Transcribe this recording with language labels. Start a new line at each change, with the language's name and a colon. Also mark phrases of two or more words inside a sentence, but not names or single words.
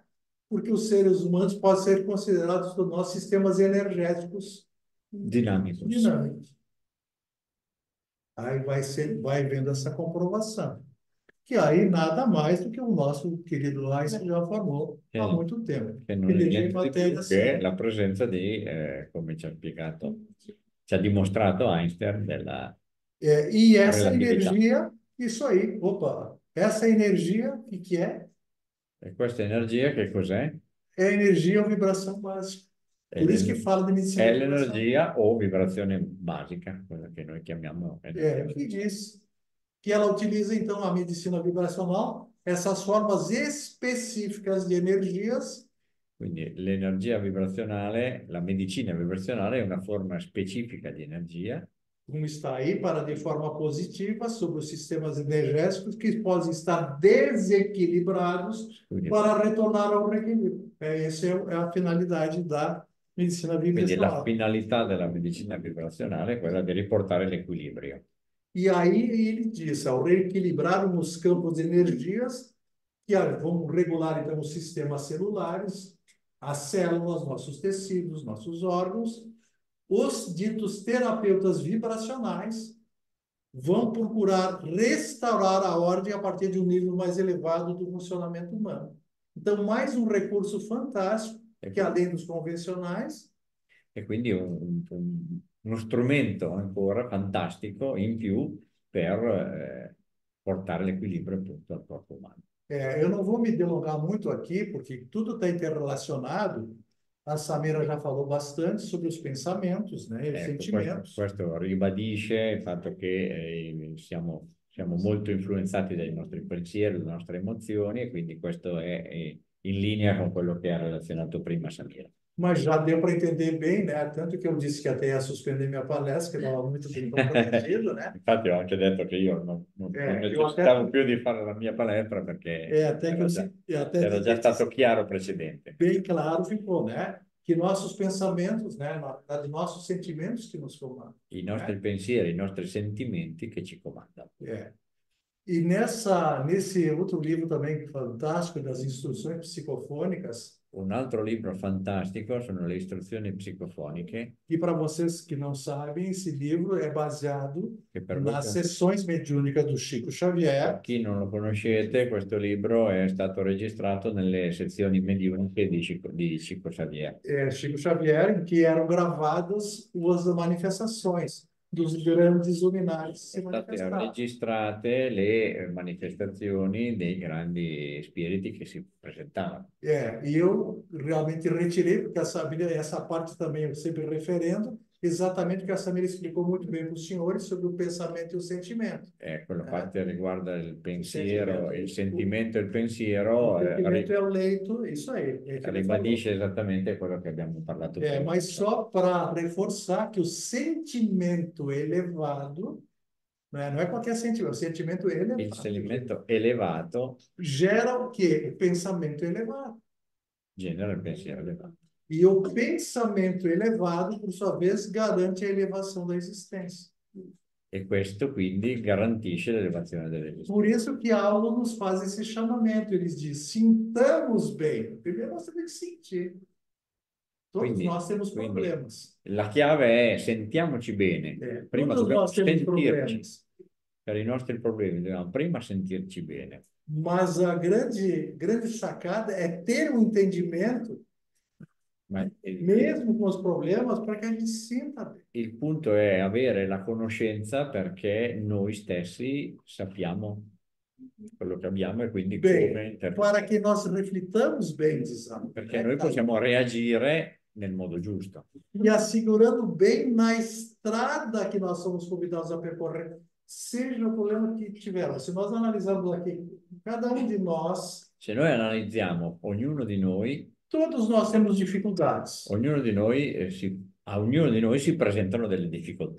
Portuguese: Porque os seres humanos podem ser considerados por nós sistemas energéticos dinâmicos. Aí vai vendo essa comprovação. Que aí nada mais do que o nosso querido Einstein já formou há muito tempo.
Italian: Che non è
Portuguese: Energia e
Italian: niente di
Portuguese: matéria
Italian: più che la presenza di, come ci ha spiegato, ci ha dimostrato Einstein della
Portuguese: e essa relatividade. energia, isso aí, opa, essa energia, o que é?
Italian: E questa energia che cos'è?
Portuguese: É energia ou vibração básica. Por isso que fala de medicina
Italian: È
Portuguese: vibracional.
Italian: l'energia o vibrazione basica, quella che noi chiamiamo
Portuguese: É, o que diz que ela utiliza, então, a medicina vibracional, essas formas específicas de energias.
Italian: Quindi l'energia vibrazionale, la medicina vibrazionale è una forma specifica di energia.
Portuguese: Como está aí, para de forma positiva, sobre os sistemas energéticos que podem estar desequilibrados para retornar ao reequilíbrio. Essa é a finalidade da medicina
Italian: Quindi la
Portuguese: vibracional.
Italian: finalità della medicina vibrazionale è quella di riportare l'equilibrio.
Portuguese: E aí ele diz, ao reequilibrarmos os campos de energias, que vão regular então os sistemas celulares, as células, nossos tecidos, nossos órgãos, os ditos terapeutas vibracionais vão procurar restaurar a ordem a partir de um nível mais elevado do funcionamento humano. Então, mais um recurso fantástico, que além dos convencionais...
Italian: E quindi uno strumento ancora fantastico in più per portare l'equilibrio appunto al corpo umano.
Portuguese: Eu não vou me delongar muito aqui, porque tudo está interrelacionado. A Samira já falou bastante sobre os pensamentos, né, e os sentimentos.
Italian: Questo ribadisce il fatto che siamo molto influenzati dai nostri pensieri, dalle nostre emozioni, e quindi questo è in linea con quello che ha relazionato prima Samira.
Portuguese: Mas já deu para entender bem, né? Tanto que eu disse que até ia suspender minha palestra, que estava muito bem comprometido, né?
Italian: Infatti ho anche detto che io non necessitavo più di fare la mia palestra perché era già stato chiaro precedente.
Portuguese: Bem claro ficou, né? Que nossos pensamentos, né? Na verdade, nossos sentimentos que nos comandam.
Italian: I nostri pensieri, i nostri sentimenti che ci comandano.
Portuguese: E nesse outro livro também fantástico das instruções psicofônicas.
Italian: Un altro libro fantastico sono le istruzioni psicofoniche.
Portuguese: E para vocês que não sabem, esse livro é baseado nas sessões mediúnicas do Chico Xavier.
Italian: Per chi non lo conoscete, questo libro è stato registrato nelle sezioni mediuniche di Chico Xavier.
Portuguese: Chico Xavier, em que eram gravadas as manifestações dos grandes luminares se manifestavam.
Italian: Registrate le manifestazioni dei grandi spiriti che si presentavano.
Portuguese: E eu realmente retirei, porque essa parte também eu sempre referendo, exatamente porque a Samira explicou muito bem para os senhores sobre o pensamento e o sentimento.
Italian: Quella parte riguarda il pensiero, il sentimento e il pensiero. Il
Portuguese: sentimento é o leito, isso aí.
Italian: Ribadisce esattamente quello che abbiamo parlato prima.
Portuguese: Mas só para reforçar que o sentimento elevado, não é qualquer sentimento, o sentimento elevado.
Italian: Il sentimento elevato
Portuguese: gera o quê? O pensamento elevado.
Italian: Genera il pensiero elevato.
Portuguese: E o pensamento elevado, por sua vez, garante a elevação da existência.
Italian: E questo quindi garantisce l'elevazione dell'esistenza.
Portuguese: Por isso que a aula nos faz esse chamamento. Eles dizem, sintamos bem. Primeiro nós temos que sentir. Todos nós temos problemas.
Italian: La chiave è sentiamoci bene. Prima dobbiamo sentirci. Per i nostri problemi dobbiamo prima sentirci bene.
Portuguese: Mas a grande sacada é ter um entendimento
Italian: Ma
Portuguese: mesmo com os problemas, para que a gente sinta bem.
Italian: il punto è avere la conoscenza perché noi stessi sappiamo quello che abbiamo e quindi come
Portuguese: Bem,
Italian: interpretare.
Portuguese: para que nós reflitamos bem, dizamos,
Italian: Perché noi possiamo reagire nel modo giusto.
Portuguese: e assegurando bem na estrada que nós somos convidados a percorrer, seja o problema que tivermos. Se nós analisarmos aqui, cada um de nós,
Italian: Se noi analizziamo
Portuguese: todos nós temos dificuldades,
Italian: ognuno di noi, a ognuno di noi si presentano delle difficoltà,